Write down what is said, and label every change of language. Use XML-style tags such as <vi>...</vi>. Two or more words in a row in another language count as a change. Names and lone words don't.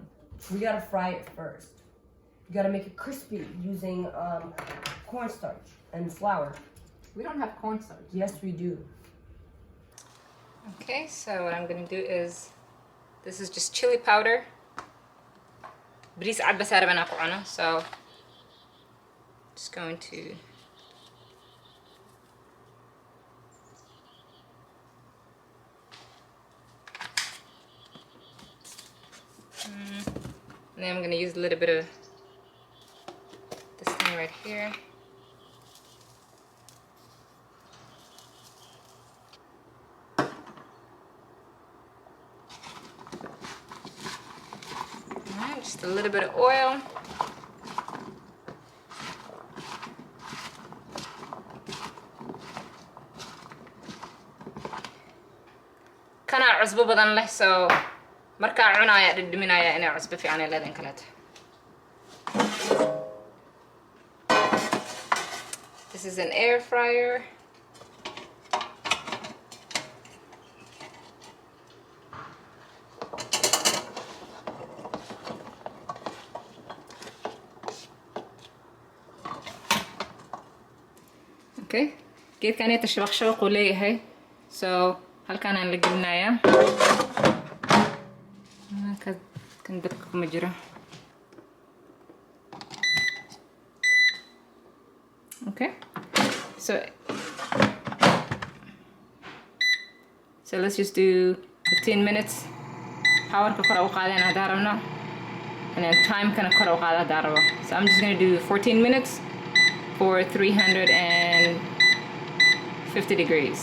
<en>We gotta fry it first. You gotta make it crispy using cornstarch and flour. We don't have cornstarch. Yes, we do. Okay, so what I'm gonna do is, this is just chili powder.</en> <ar>Bris عاد بس أنا أقطعه,</ar> <en>so just going to and then I'm gonna use a little bit of this thing right here. Alright, just a little bit of oil.</en> <so>Kana cusbo badan leh, so markaa cunaya dhadhaminaya inay cusbo fiican ay leedahay kaleeto.</so> <en>This is an air fryer.</en> <so>Okay, geedkan inta shabaq uu leeyahay, so halkaan aan la gelinayaa. Kan dabka kuma jiro.</so> <en>Okay, so let's just do 15 minutes.</en> <so>Power ka kor u qaadayna haddaan rabno,</so> <en>and then time kana kor u qaada haddaan rabo. So I'm just gonna do 14 minutes for 350 degrees.</en>